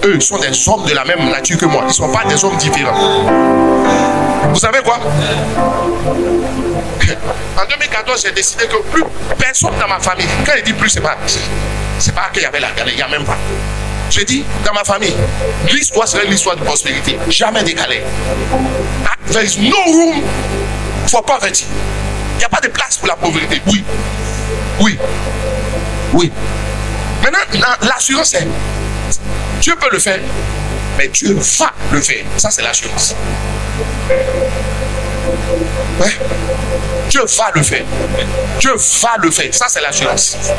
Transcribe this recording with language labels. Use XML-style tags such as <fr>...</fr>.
<fr>Eux sont des hommes de la même nature que moi. Ils ne sont pas des hommes différents. Vous savez quoi? En 2014, j'ai décidé que plus personne dans ma famille, quand il dit plus, c'est pas qu'il y avait la galère, il n'y a même pas. J'ai dit, dans ma famille, l'histoire serait l'histoire de prospérité. Jamais décalé.</fr> <en>There is no room for poverty.</en> <fr>Il n'y a pas de place pour la pauvreté. Oui. Oui. Oui. Maintenant, l'assurance, c'est Dieu peut le faire, mais Dieu va le faire. Ça, c'est l'assurance. Ouais. Dieu va le faire. Dieu va le faire. Ça, c'est l'assurance.</fr>